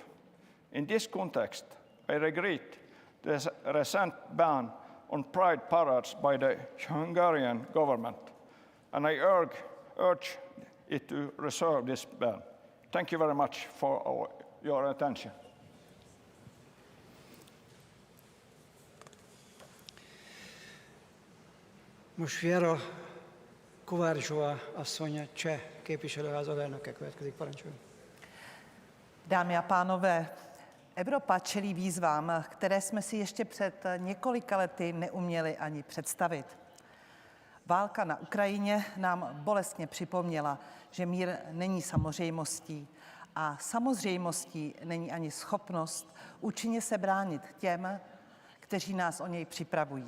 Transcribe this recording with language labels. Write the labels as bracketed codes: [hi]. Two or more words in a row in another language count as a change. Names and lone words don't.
[en] In this context, I regret the recent ban on pride parades by the Hungarian government, and I urge it to reserve this ban. Thank you very much for your attention. [hu] Most Viera Kovářová asszony, cseh képviselőház alelnöke következik, parancsoljon. [cs] Dámy a pánové, Evropa čelí výzvám, které jsme si ještě před několika lety neuměli ani představit. Válka na Ukrajině nám bolestně připomněla, že mír není samozřejmostí a samozřejmostí není ani schopnost účinně se bránit těm, kteří nás o něj připravují.